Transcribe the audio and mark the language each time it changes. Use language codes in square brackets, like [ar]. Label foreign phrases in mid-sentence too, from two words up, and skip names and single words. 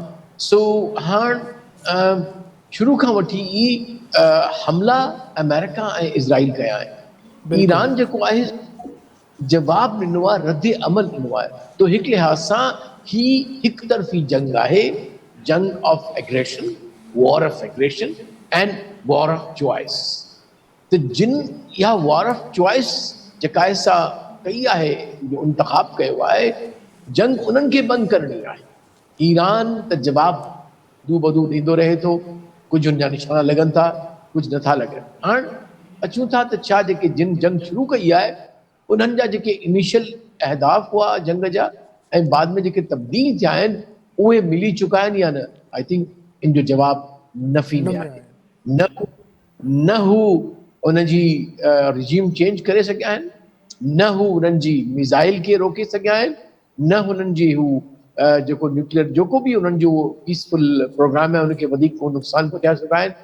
[sd] सो हाणे शुरू खां वठी ई हमला अमेरिका ऐं इज़राइल कया आहिनि। ईरान जेको आहे जवाब ॾिनो आहे, रद्द अमल ॾिनो आहे। तो हिक लिहाज सां ही हिक तरफ़ी जंग आहे, जंग [en] of aggression, war of aggression and war of choice. [sd] तो जिन या [en] war of choice [sd] जेका सा कई आहे, जो इंतखाब कयो आहे, जंग उन्हनि खे बंदि करणी आहे। ईरान त जवाब दू बदू ॾींदो रहे थो, कुझु उन जा निशाना लॻनि था, कुझु नथा लॻनि। हाणे अचूं था त छा जेके जिन जंग शुरू कई आहे उन्हनि जा जेके इनिशियल अहदाफ हुआ जंग जा ऐं बाद में जेके तब्दील थिया आहिनि उहे मिली चुका आहिनि या न? [en] I think [sd] इन जो जवाब नफ़ी में आहे। न हू उनजी [en] regime change [sd] करे सघिया आहिनि, न हू उन्हनि जी मिसाइल खे रोके सघिया आहिनि, न हुननि जी हू जेको न्यूक्लियर जेको बि उन्हनि जो पीसफुल प्रोग्राम आहे उनखे वधीक को नुक़सान पहुचाए सघिया आहिनि।